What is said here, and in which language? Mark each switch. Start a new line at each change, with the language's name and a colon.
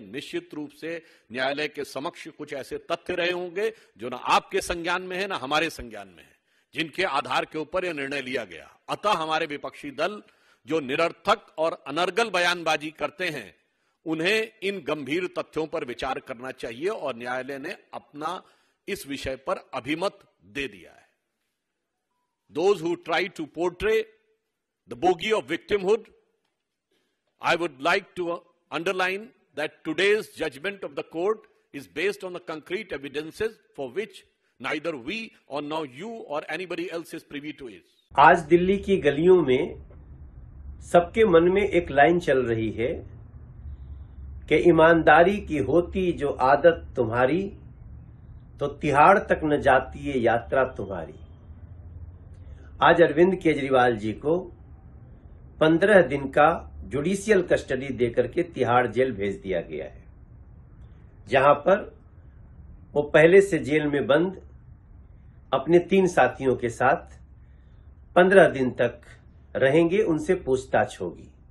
Hindi: निश्चित रूप से न्यायालय के समक्ष कुछ ऐसे तथ्य रहे होंगे जो ना आपके संज्ञान में है ना हमारे संज्ञान में है, जिनके आधार के ऊपर यह निर्णय लिया गया। अतः हमारे विपक्षी दल जो निरर्थक और अनर्गल बयानबाजी करते हैं, उन्हें इन गंभीर तथ्यों पर विचार करना चाहिए और न्यायालय ने अपना इस विषय पर अभिमत दे दिया है।
English: Those who try to portray the bogey of victimhood, I would like to underline that today's judgment of the court is based on the concrete evidences for which neither we or now you or anybody else is privy to it.
Hindi: आज दिल्ली की गलियों में सबके मन में एक line चल रही है कि ईमानदारी की होती जो आदत तुम्हारी, तो तिहाड़ तक न जाती है यात्रा तुम्हारी। आज अरविंद केजरीवाल जी को 15 दिन का जुडिशियल कस्टडी देकर के तिहाड़ जेल भेज दिया गया है, जहां पर वो पहले से जेल में बंद अपने 3 साथियों के साथ 15 दिन तक रहेंगे, उनसे पूछताछ होगी।